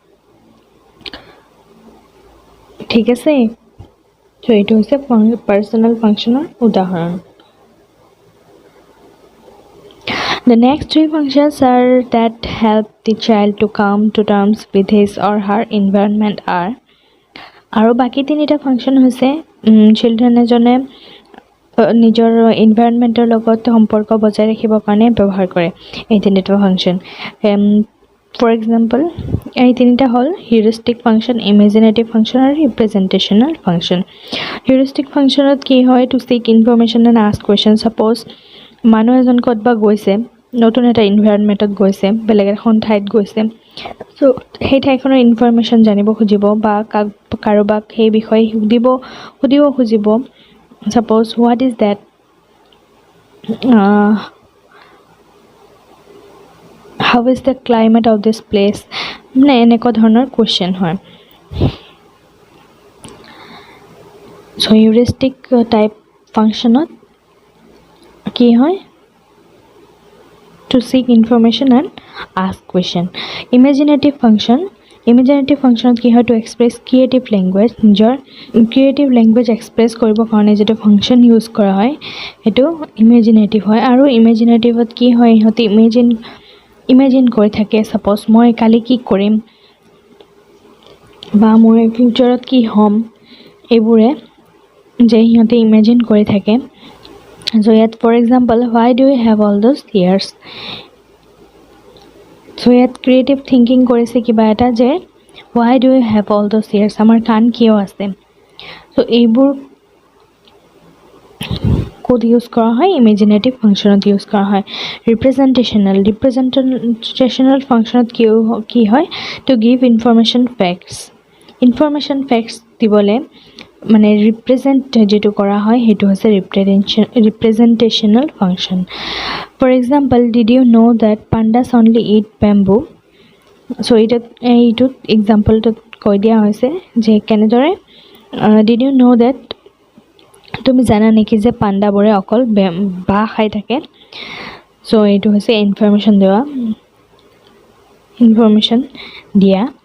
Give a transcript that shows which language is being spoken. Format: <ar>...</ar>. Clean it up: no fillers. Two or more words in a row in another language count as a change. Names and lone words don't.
<as>ঠিক আছে</as> <en>so</en> <as>এটো হৈছে</as> <en>personal functionৰ উদাহৰণ The next 3 functions are that help the child to come to terms with his or her environment are</en> <as>আৰু বাকি তিনিটা ফাংচন হৈছে children এজনে নিজৰ এনভায়ৰনমেন্টৰ লগত সম্পৰ্ক বজাই ৰাখিবৰ কাৰণে ব্যৱহাৰ কৰে এই তিনিটা ফাংচন</as> <en>for example</en> <as>এই তিনিটা হল</as> <en>heuristic function imaginative function</en> <as>আৰু</as> <en>representational function heuristic functionত</en> <as>কি হয়</as> <en>to seek information and ask questions</en> <as>suppose মানুহ এজন কতবা গৈছে নতুন এটা এনভাইৰনমেণ্টত গৈছে, বেলেগ এখন ঠাইত গৈছে। চ' সেই ঠাইখনৰ ইনফৰমেশ্যন জানিব খুজিব বা কাৰোবাক সেই বিষয়ে সুধিব খুজিব।</as> <en>suppose what is that, how is the climate of this place,</en> <as>মানে এনেকুৱা ধৰণৰ কুৱেশ্যন হয়। চ'</as> <en>heuristic type functionত</en> <as>কি হয়,</as> <en>to seek information and ask question. Imaginative function</en> <as>কি হয়,</as> <en>to express creative language,</en> <as>নিজৰ</as> <en>creative language express</en> <as>কৰিবৰ কাৰণে যেটো</as> <en>function use</en> <as>কৰা হয় সেইটো imaginative হয়। আৰু imaginative কি হয়, ইহঁতে imagine কৰি থাকে। suppose মই কালি কি কৰিম বা মই ফিউচাৰত কি হ'ম, এইবোৰে যে সিহঁতে imagine কৰি থাকে।</as> <en>So yet for example, why do you have all those ears? So yet creative thinking</en> <as>কৰিছে কিবা এটা যে</as> <en>why do you have all those ears,</en> <as>আমাৰ কাণ কিয় আছে। so এইবোৰ ক'ত ইউজ কৰা হয়, ইমেজিনেটিভ ফাংচনত ইউজ কৰা হয়। ৰিপ্ৰেজেণ্টেশ্যনেল ফাংচনত কি হয়,</as> <en>to give information facts</en> <as>দিবলৈ মানে ৰিপ্ৰেজেণ্ট যেটো কৰা হয় সেইটো হৈছে ৰিপ্ৰেজেণ্টেশ্যনেল ফাংচন।</as> <en>for example, did you know that pandas only eat bamboo?</en> <as>চ' এইটোত এক্সাম্পলটোত কৈ দিয়া হৈছে যে কেনেদৰে,</as> <en>did you know that,</en> <as>তুমি জানা নেকি যে পাণ্ডাবোৰে অকল বাঁহ খাই থাকে। চ' এইটো হৈছে ইনফৰমেশ্যন দিয়া।</as>